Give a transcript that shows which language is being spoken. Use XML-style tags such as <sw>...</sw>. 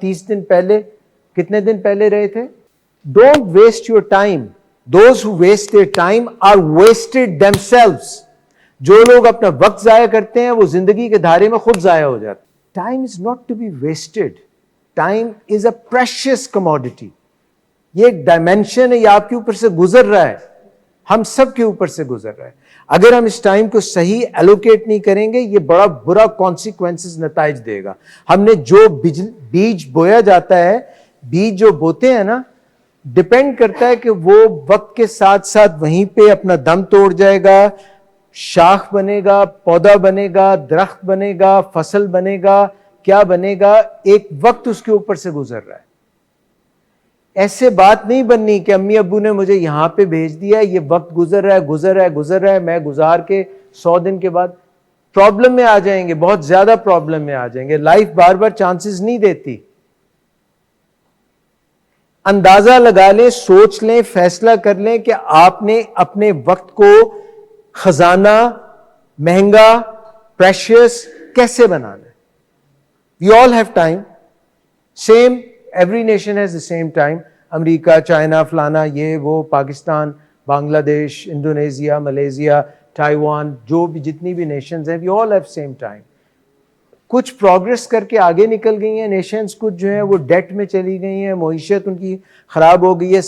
<ur>30 دن پہلے، کتنے دن پہلے رہے تھے؟</ur> <en>Don't waste your time. Those who waste their time are wasted themselves.</en> <ur>جو لوگ اپنا وقت ضائع کرتے ہیں وہ زندگی کے دھارے میں خود ضائع ہو جاتے ہیں.</ur> <en>Time is not to be wasted. Time is a precious commodity.</en> <ur>یہ ایک ڈائمینشن ہے، یہ آپ کے اوپر سے گزر رہا ہے، ہم سب کے اوپر سے گزر رہا ہے. اگر ہم اس ٹائم کو صحیح ایلوکیٹ نہیں کریں گے، یہ بڑا برا کانسیکوینسز، نتائج دے گا. ہم نے جو بیج بویا جاتا ہے، بیج جو بوتے ہیں نا، ڈپینڈ کرتا ہے کہ وہ وقت کے ساتھ ساتھ وہیں پہ اپنا دم توڑ جائے گا، شاخ بنے گا، پودا بنے گا، درخت بنے گا، فصل بنے گا، کیا بنے گا. ایک وقت اس کے اوپر سے گزر رہا ہے. ایسے بات نہیں بننی کہ امی ابو نے مجھے یہاں پہ بھیج دیا، یہ وقت گزر رہا ہے، میں گزار کے 100 دن کے بعد پرابلم میں آ جائیں گے، بہت زیادہ پرابلم میں آ جائیں گے. لائف بار بار چانسز نہیں دیتی. اندازہ لگا لیں، سوچ لیں، فیصلہ کر لیں کہ آپ نے اپنے وقت کو خزانہ، مہنگا، پریشیس کیسے بنانا ہے.</ur> <en>We all have time. Same, every nation has the same time.</en> <ur>America, China, فلانا، یہ وہ، پاکستان، بنگلہ دیش، انڈونیزیا، ملیزیا، تائیوان، جو بھی جتنی بھی نیشنز ہیں،</ur> <en>we all have same time.</en> <ur>کچھ پروگرس کر کے آگے نکل گئی ہیں نیشنز، کچھ جو ہیں وہ ڈیٹ میں چلی گئی ہیں، معیشت ان کی خراب ہو گئی ہے.</ur>